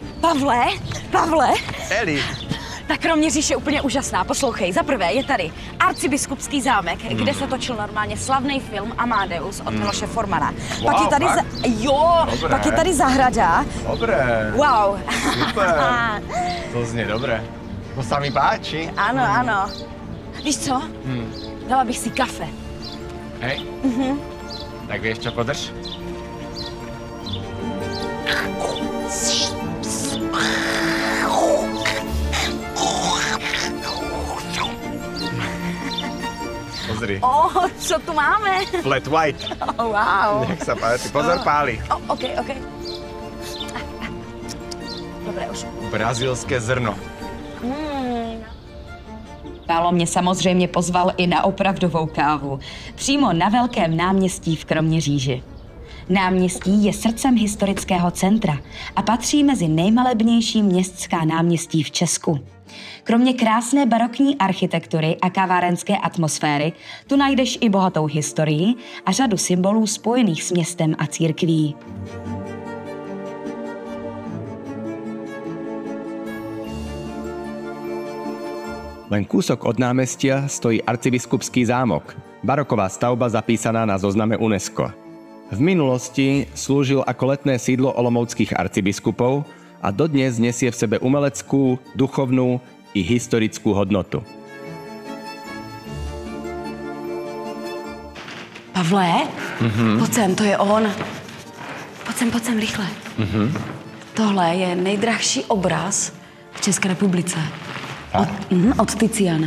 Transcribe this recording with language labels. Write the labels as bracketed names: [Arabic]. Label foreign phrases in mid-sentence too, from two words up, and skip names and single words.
[Czech] Pavle! Eli! Ta Kroměříž je úplně úžasná. Poslouchej, za prvé je tady arcibiskupský zámek, kde se točil normálně slavný film Amadeus od Miloše Formana. Wow, Pak je tady pak je tady zahrada. [Slovak] Dobré. Wow. Super. To znie dobré. To sa mi páči. [Czech] Ano. Víš co? Dala bych si kafe. [Slovak] Hej. Tak vieš čo, podrž? Pozri. [Czech] Co tu máme? [English] Flat white. Wow. [Slovak] Nech sa páči. Pozor, páli. OK. Dobré, už. Brazilské zrno. [Czech] Pálo mě samozřejmě pozval i na opravdovou kávu. Přímo na Velkém náměstí v Kroměříži. Náměstí je srdcem historického centra a patří mezi nejmalebnější městská náměstí v Česku. Kromě krásné barokní architektury a kavárenské atmosféry tu najdeš i bohatou historii a řadu symbolů spojených s městem a církví. [Slovak] Len kúsok od námestia stojí arcibiskupský zámok, baroková stavba zapísaná na zozname UNESCO. V minulosti slúžil ako letné sídlo olomouckých arcibiskupov a dodnes nesie v sebe umeleckú, duchovnú i historickú hodnotu. [Czech] Pavle, pojď sem, to je on. Pojď sem, rychle. Tohle je nejdrahší obraz v České republice. Od Tiziana.